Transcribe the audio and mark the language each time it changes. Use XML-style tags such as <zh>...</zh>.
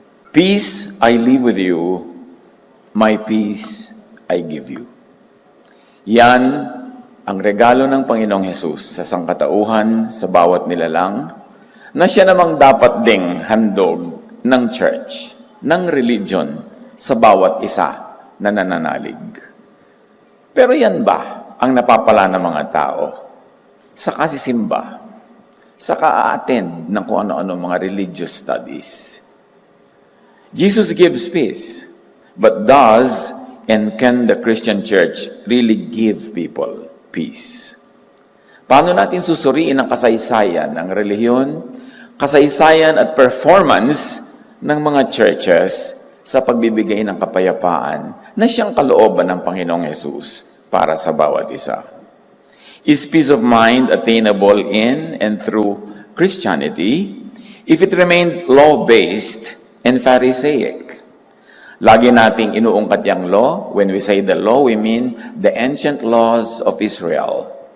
<en>Peace I leave with you, my peace I give you.</en> <tl>Yan ang regalo ng Panginoong Hesus sa sangkatauhan sa bawat nilalang na siya namang dapat ding handog ng church, ng religion sa bawat isa na nananalig. Pero yan ba ang napapala ng mga tao sa kasisimba, sa ka-attend ng kung ano-ano mga religious studies?</tl> <en>Jesus gives peace, but does and can the Christian church really give people peace?</en> <tl>Paano natin susuriin ang kasaysayan ng relihiyon, kasaysayan at performance ng mga churches sa pagbibigay ng kapayapaan na siyang kalooban ng Panginoong Hesus para sa bawat isa?</tl> <en>Is peace of mind attainable in and through Christianity if it remained law-based and Pharisaic?</en> <tl>Lagi nating inuungkat yung law.</tl> <en>When we say the law, we mean the ancient laws of Israel.</en>